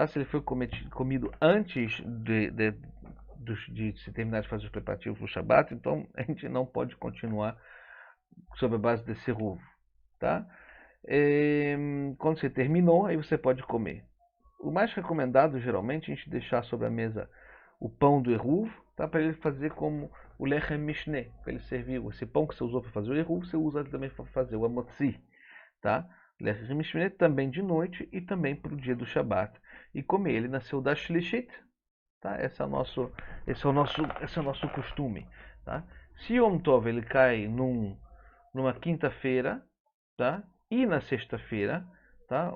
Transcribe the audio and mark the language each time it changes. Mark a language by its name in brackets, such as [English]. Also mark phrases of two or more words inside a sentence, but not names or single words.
[Portuguese] Se ele foi comido antes de se terminar de fazer os preparativos do Shabat, então a gente não pode continuar sobre a base desse eruv. Tá? Quando você terminou, aí você pode comer. O mais recomendado, geralmente, é a gente deixar sobre a mesa o pão do eruv, tá? Para ele fazer como o [Hebrew] לחם משנה, [Portuguese] para ele servir esse pão que você usou para fazer o eruv, você usa também para fazer o amotzi, tá? [Hebrew] לחם משנה [Portuguese] também de noite e também para o dia do Shabat. E comer ele na [Hebrew] סעודה שלישית, [Portuguese] tá? Esse é o nosso costume, tá? Se [Hebrew] יום טוב [Portuguese] ele cai numa quinta-feira, tá? E na sexta-feira, tá?